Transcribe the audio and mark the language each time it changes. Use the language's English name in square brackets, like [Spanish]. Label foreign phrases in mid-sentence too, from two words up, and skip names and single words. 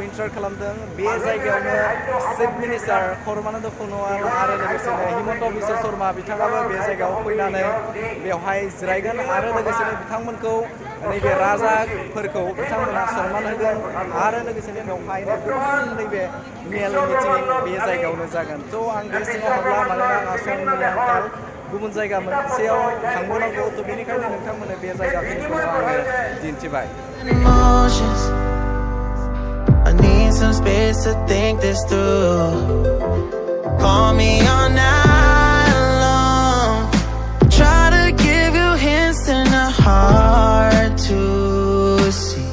[Bodo] इन्टार खालामदों बे जायगायावनो [English] Chief Minister [Bodo] सर्बानन्द सन'वाल आरो लोगोसेनो हिमन्त बिश्व शर्मा बिथाङाबो बे जायगायाव फैनानै बेवहाय जिरायगोन आरो लोगोसेनो बिथांमोनखौ नैबे राजाफोरखौ बिथांमोना सन्मान होगोन आरो लोगोसेनो बेवहाय गोबां नैबे मेल मिटिं बे जायगायावनो जागोन थ' आं बे सिङाव हाबला मानोना आंहा समनि आंखाल गुबुन जायगा मोनसेयाव थांबावनांगौ थ' बेनिखायनो नोंथांमोननो बे जायगाखौ आङो दिन्थिबाय [English] Emotions. I need some space to think this through. Call me all night long. Try to give you hints and a heart to see.